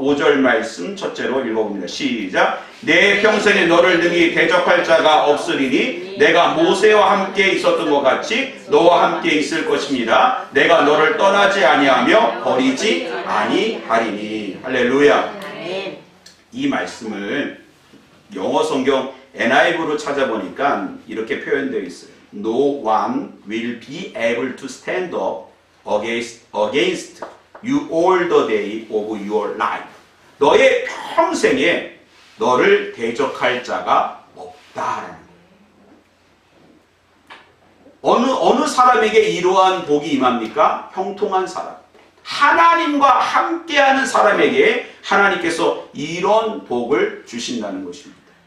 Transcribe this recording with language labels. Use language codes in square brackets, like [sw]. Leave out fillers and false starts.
[ko] 5절 말씀 첫째로 읽어봅니다. 시작. 내 평생에 너를 능히 대적할 자가 없으리니 내가 모세와 함께 있었던 것 같이 너와 함께 있을 것입니다. 내가 너를 떠나지 아니하며 버리지 아니하리니. 할렐루야. 이 말씀을 영어 성경 NIV로 찾아보니까 이렇게 표현되어 있어요. [en] No one will be able to stand up against you all the day of your life. [ko] 너의 평생에 너를 대적할 자가 없다라는 거예요. 어느 사람에게 이러한 복이 임합니까? 형통한 사람. 하나님과 함께하는 사람에게 하나님께서 이런 복을 주신다는 것입니다.